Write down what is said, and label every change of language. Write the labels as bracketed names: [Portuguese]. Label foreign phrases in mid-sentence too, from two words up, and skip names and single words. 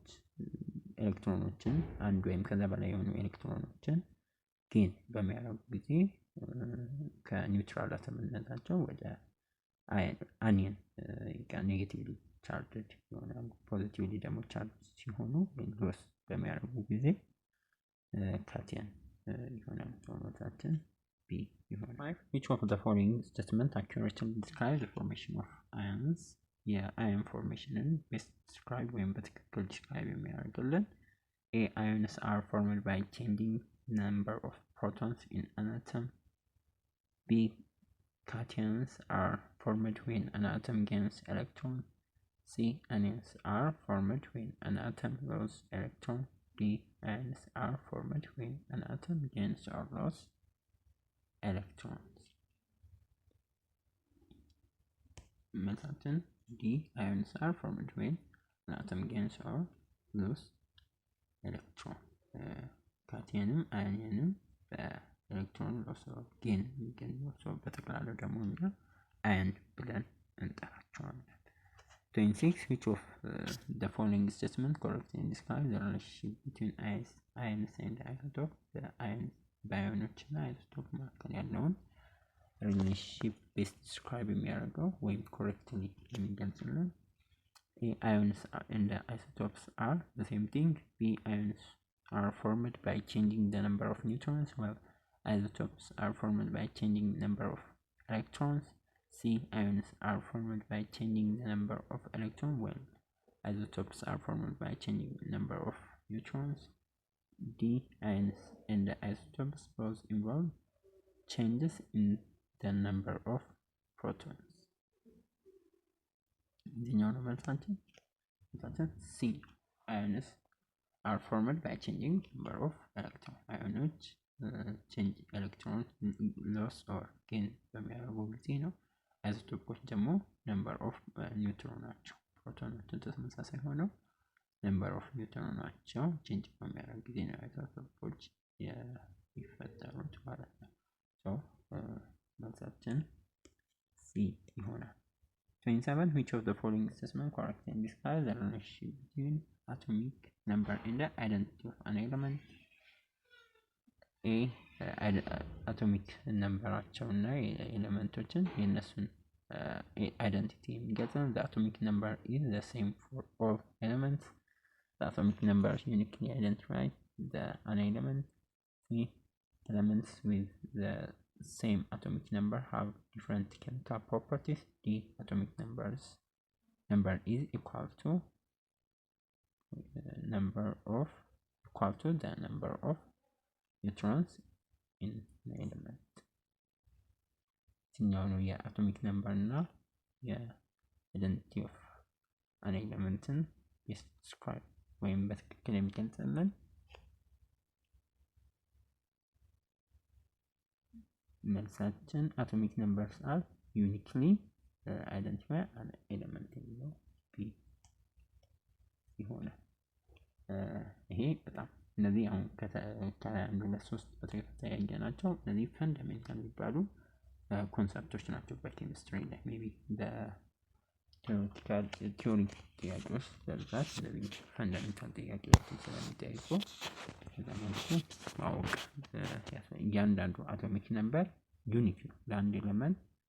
[Amharic] ኤሌክትሮኖችን አንድ ወይም ከዛ በላይ የሆኑ ኤሌክትሮኖችን ጌን በሚያደርጉ ጊዜ ከኒውትራል አተምነታቸው ወደ [English] anion negatively charged [Amharic] ይሆናሉ። ፖዚቲቭሊ ደግሞ ቻርጅ ሲሆኑ ሎስ በሚያደርጉ ጊዜ ካቲየን ይሆናሉ። መልሳችን ቢ ይሆናል። [English] which of the following statement accurately describes the formation of ions? [Amharic] የአየን ፎርሜሽንን [English] best describe [Amharic] ወይም በትክክል ዲስክራይብ የሚያደርግልን A. [English] Ions are formed by changing number of protons in an atom. B. Cations are formed when an atom gains electron. C. Anions are formed when an atom loses electron. D. Ions are formed when an atom gains or loses electrons. [Amharic] መልሳችን D. [English] Ions are formed when an atom gains or loses ኤሌክትሮን። [Amharic] ካቲየንም አዮንም በኤሌክትሮን ሎስ ጌን የሚገኘው ሰው በጠቅላላው ደግሞ እኛ አየን ብለን እንጠራቸዋለን። [English] 26 which of the following statement correctly describes the relationship between ions and isotope? [Amharic] በአዮኖች እና አይሶቶፕ መካከል ያለውን [English] relationship best describe [Amharic] የሚያደርገው ወይም ኮሬክትሊ የሚገልጽልን A. [English] Ions and the isotopes are the same thing. B. Ions are formed by changing the number of neutrons, while isotopes are formed by changing the number of electrons. C. Ions are formed by changing the number of electrons, while isotopes are formed by changing the number of neutrons. D. Ions and the isotopes both involve changes in the number of protons. [Amharic] የትኛው ነው መልሳችን? ሲ [English] አዮንስ are formed by changing number of electrons. [Amharic] አዮኖች [English] change electron loss or gain [Amharic] በሚያደርጉ ጊዜ ነው። አይሶቶፖች ደግሞ [English] number of neutron [Amharic] ናቸው። ፕሮቶኖቹ ተመሳሳይ ሆነው [English] number of neutron [Amharic] ናቸው ቼንጅ በሚያደርጉ ጊዜ ነው አይሶቶፖች የሚፈጠሩት ማለት ነው። ሶ መልሳችን ሲ ይሆናል። 27 [English] which of the following statements correctly describes the relationship between atomic number and the identity of an element? A. atomic numberቸው [Amharic] እና ኤሌመንቶችን የነሱን አይደንቲቲ የሚገልጽ [English] the atomic number is the same for all elements. The atomic number uniquely identifies an element. C. Elements with the same atomic number have different chemical properties. D. Atomic numbers number is equal to the number of neutrons in the element [Amharic] ሲኛው ነው [English] atomic number [Amharic] እና [English] identity of an element [Amharic] ዲስክራይብ ወይም በትክክል የሚገልጽልን መልሳችን [English] atomic numbers are uniquely identify an element [Amharic] የሚለው ቢ ይሆናል። ይሄ በጣም እነዚህ አሁን ከአንድ ሁለት ሶስት በተከታታይ ያየናቸው እነዚህ ፈንዳሜንታል የሚባሉ ኮንሰፕቶች ናቸው በኬሚስትሪ ላይ ሜቢ በቲዮሪቲካል ቲዮሪ ጥያቄዎች በብዛት እነዚህ ፈንዳሜንታል ጥያቄዎችን ስለሚጠይቁ በዛ መልኩ ማወቅ እያንዳንዱ [English] atomic number unique [Amharic] ነው ለአንድ ኤሌመንት